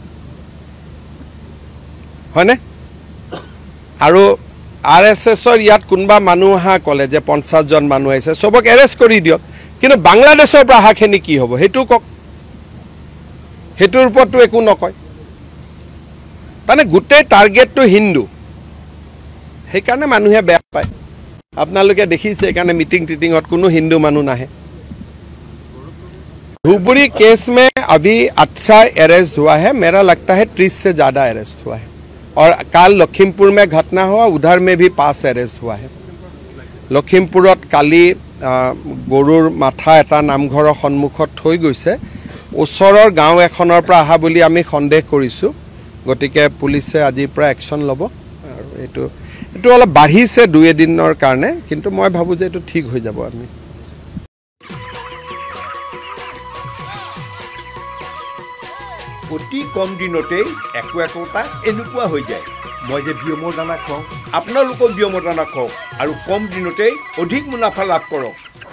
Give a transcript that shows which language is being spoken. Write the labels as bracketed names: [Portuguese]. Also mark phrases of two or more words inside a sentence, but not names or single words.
[Assamese] হয়নে আৰু আৰএছএছৰ ইয়াত কোনবা মানুহ আহা ক'লে যে 50 জন মানুহ আহিছে সবক এৰেষ্ট কৰি দিয়ক কিন্তু বাংলাদেশৰ পৰা আহাখিনি কি হ'ব হেতু কক হেতুৰ ওপৰতো একো নকয় মানে গোটেই টাৰ্গেটটো হিন্দু সেইকাৰণে মানুহে বেয়া পায় আপোনালোকে দেখিছে এইকাৰণে মিটিং টিটিঙত কোনো হিন্দু মানুহ নাহে [Hindi] धुबरी केस में अभी अच्छा अरेस्ट हुआ है मेरा लगता है 30 से ज़्यादा अरेस्ट हुआ है और काल लखीमपुर में घटना हुआ उधर में भी 5 अरेस्ट हुआ है [Assamese] লখীমপুৰত কালি গৰুৰ মাথা এটা নামঘৰ সন্মুখত थৈ গৈছে ওচৰৰ গাঁও এখনৰ পৰা আহা বুলি আমি সন্দেহ কৰিছো গতিকে পুলিচে আজিৰ পৰা একশন লব আৰু এটো অলপ বাঢ়িছে 2 দিনৰ কাৰণে কিন্তু মই ভাবো যে এটো ঠিক হৈ যাব আমি অতি কম দিনতেই একোটা এনেকুৱা হৈ যায় মই যে বিয়মৰ দানা খাওঁ আপোনালোকৰ বিয়মৰ দানা খাওক আৰু কম দিনতেই অধিক মুনাফা লাভ কৰক